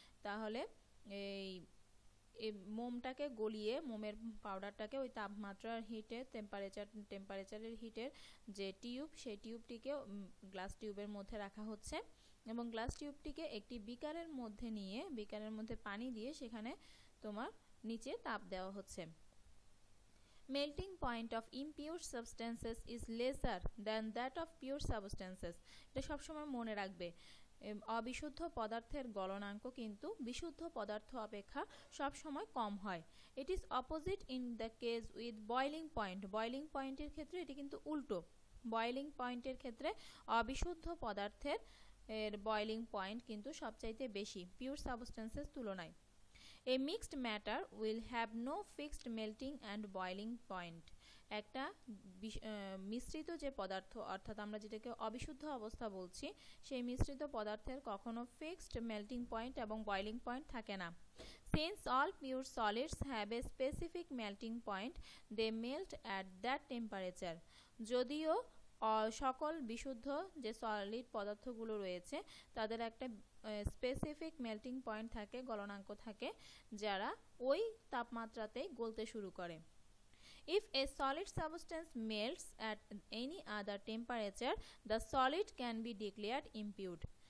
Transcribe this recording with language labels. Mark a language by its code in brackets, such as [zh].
[bn] তাহলে এই মোমটাকে গলিয়ে মোমের পাউডারটাকে ওই তাপমাত্রার হিটে টেম্পারেচারের হিটের যে টিউব সেই টিউবটিকে গ্লাস টিউবের মধ্যে রাখা হচ্ছে এবং গ্লাস টিউবটিকে একটি বিকারের মধ্যে নিয়ে বিকারের মধ্যে পানি দিয়ে সেখানে তোমার নিচে তাপ দেওয়া হচ্ছে। [en] Melting point of impure substances is lesser than that of pure substances. [bn] এটা সবসময় মনে রাখবে। অবিশুদ্ধ পদার্থের গলনাঙ্ক কিন্তু বিশুদ্ধ পদার্থ অপেক্ষা সবসময় কম হয়। [en] It is opposite in the case with boiling point. [bn] boiling পয়েন্টের ক্ষেত্রে এটি কিন্তু উল্টো। boiling পয়েন্টের ক্ষেত্রে অবিশুদ্ধ পদার্থের বয়লিং পয়েন্ট কিন্তু সবচাইতে বেশি পিওর সাবস্টেন্সেস তুলনায়। [en] A mixed matter will have no fixed melting and boiling point. [bn] একটা মিশ্রিত যে পদার্থ অর্থাৎ আমরা যেটাকে অবিশুদ্ধ অবস্থা বলছি সেই মিশ্রিত পদার্থের কখনো ফিক্সড মেল্টিং পয়েন্ট এবং বয়লিং পয়েন্ট থাকে না। [en] Since all pure solids have a specific melting point, they melt at that temperature. [bn] যদিও সকল বিশুদ্ধ যে সলিড পদার্থগুলো রয়েছে তাদের একটা স্পেসিফিক মেল্টিং পয়েন্ট থাকে, গলনাঙ্ক থাকে, যারা ওই তাপমাত্রাতেই গলতে শুরু করে। [en] If a solid substance melts at any other temperature, the solid can be declared impure.